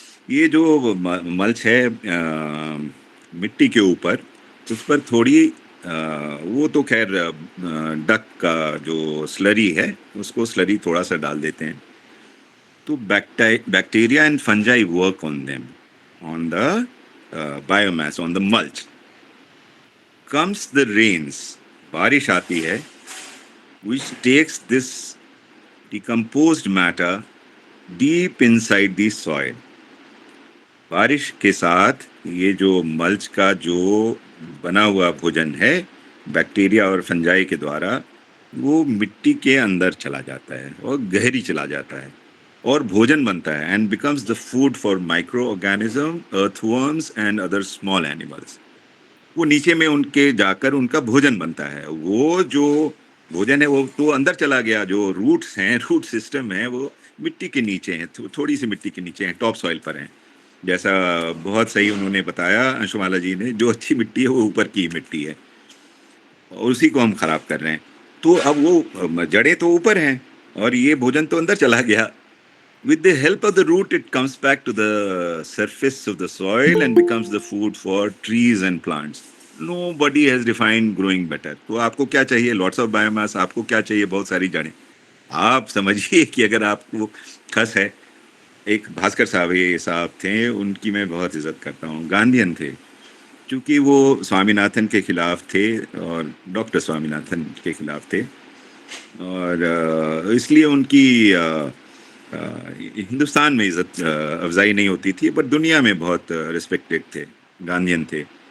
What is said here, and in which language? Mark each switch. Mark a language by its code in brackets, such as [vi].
[hi] ये जो मल्च है मिट्टी के ऊपर, उस पर थोड़ी वो तो खैर डक का जो स्लरी है, उसको स्लरी थोड़ा-सा डाल देते हैं। [en] तो bacteria and fungi work on them, on the biomass, on the mulch. Comes the rains, [hi] बारिश आती है, [en] which takes this decomposed matter deep inside the soil. [hi] बारिश के साथ ये जो मल्च का जो बना हुआ भोजन है बैक्टीरिया और फंजाई के द्वारा, वो मिट्टी के अंदर चला जाता है और गहरी चला जाता है और भोजन बनता है, and [en] becomes the food for microorganism, earthworms and other small animals. [hi] वो नीचे में उनके जाकर उनका भोजन बनता है। वो जो भोजन है वो तो अंदर चला गया, जो रूट्स हैं, रूट सिस्टम है वो मिट्टी के नीचे हैं, थोड़ी सी मिट्टी के नीचे हैं, टॉप सॉइल पर हैं। जैसा बहुत सही उन्होंने बताया अंशुमाला जी ने, जो अच्छी मिट्टी है वो ऊपर की मिट्टी है और उसी को हम खराब कर रहे हैं। तो अब वो जड़ें तो ऊपर हैं और ये भोजन तो अंदर चला गया। [en] With the help of the root, it comes back to the surface of the soil and becomes the food for trees and plants. Nobody has defined growing better. [hi] तो आपको क्या चाहिए? [en] Lots of biomass. [hi] आपको क्या चाहिए? बहुत सारी जड़ें। आप समझिए कि अगर आपको खस है, एक भास्कर साहब ये साहब थे, उनकी मैं बहुत इज्जत करता हूँ, गांधीयन थे, क्योंकि वो स्वामीनाथन के खिलाफ थे और डॉक्टर स्वामीनाथन के खिलाफ थे और इसलिए उनकी हिंदुस्तान में इज्जत अफजाई नहीं होती थी, पर दुनिया में बहुत रिस्पेक्टेड थे, गांधीयन थे।